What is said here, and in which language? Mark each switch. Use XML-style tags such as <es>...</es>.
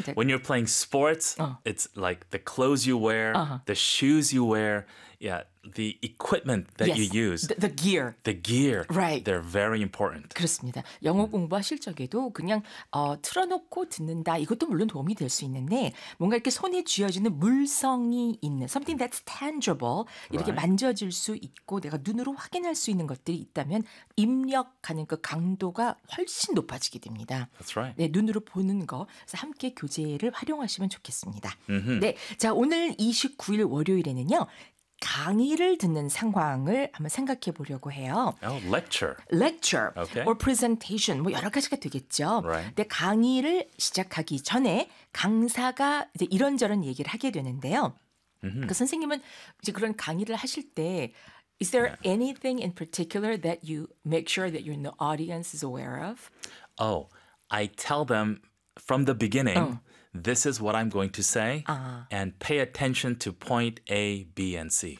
<en>When you're playing sports, it's like the clothes you wear, the shoes you wear, yeah, the equipment that yes. you use. The gear. The gear. Right. They're very important.</en> <ko>그렇습니다. 영어 공부하실 적에도 그냥 틀어놓고 듣는다. 이것도 물론 도움이 될 수 있는데 뭔가 이렇게 손에 쥐어지는 물성이 있는</ko> <en>something that's tangible.</en> <ko>이렇게</ko> <en>right.</en> <ko>만져질 수 있고 내가 눈으로 확인할 수 있는 것들이 있다면 입력하는 그 강도가 훨씬 높아지게 됩니다.</ko> <en>That's right.</en> <ko>네, 눈으로 보는 거. 그래서 함께 교재를 활용하시면 좋겠습니다.</ko> <en>Mm-hmm.</en> <ko>네, 자 오늘 29일 월요일에는요. 강의를 듣는 상황을 한번 생각해 보려고 해요.</ko> <en>Oh, lecture. Lecture. Okay. Or presentation.</en> <ko>뭐 여러 가지가 되겠죠.</ko> <en>Right.</en> <ko>근데 강의를 시작하기 전에 강사가 이제 이런저런 얘기를 하게 되는데요.</ko> <en>Mm-hmm.</en> <ko>그 선생님은 이제 그런 강의를 하실 때</ko> <en>Is there yeah. anything in particular that you make sure that you're in the audience is aware of? Oh, I tell them from the beginning. Oh. This is what I'm going to say, and pay attention to point A, B, and C.</en>